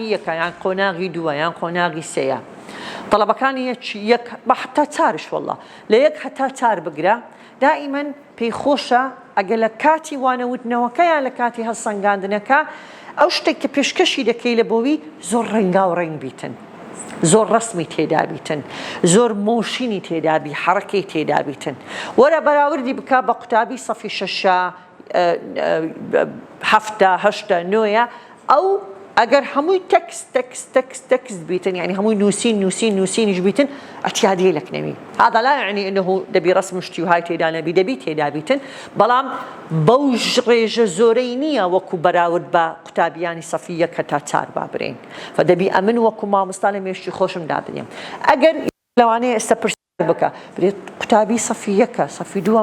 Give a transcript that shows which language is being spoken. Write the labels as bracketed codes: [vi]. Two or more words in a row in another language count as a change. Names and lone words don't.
[ckb] یەکە یان قۆناغی دووە یان قۆناغی سێیە طلبەکانی یەک بە حتا چارش وەڵڵا لە یەک هەتا چار بگرە دائیمەن پێی خۆشە ئەگەر لە کاتی وانەوتنەوەکە یان لە کاتی هەڵسەنگاندنەکە ئەو شتێک کە پێشکەشی دەکەی لە بۆوی زۆر ڕەنگا و ڕەنگ بیتن زۆر ڕسمی تێدا بیتن زۆر مۆشینی تێدابی حرەکەی تێدا بیتن وەرە بەراوردی بکە بە قوتابی سەفی شەشە هەفتە هەشتە نۆیە ئەو ئەگەر هەمووی تەکست بیتن یعنی هەمووی نووسینیش بیتن ئەتیادی لەکنەوی [ar] هذا لا يعني أنه [ckb] دەبی ڕسم شتی و های تێدا نەبی دەبی تێدا بیتن بەڵام بەو ڕێژە زۆرەی نییە وەکو بەراورد بە قوتابیانی سەفی یەک هەتا چار با برێن فدەبی ئەمن وەکو مامۆستا لە مێشتی خۆشم دابنێم ئەگەر لەوانەیە ئێستا پرسیار بکە برێت قوتابی سەفی یەکە سەفی دووە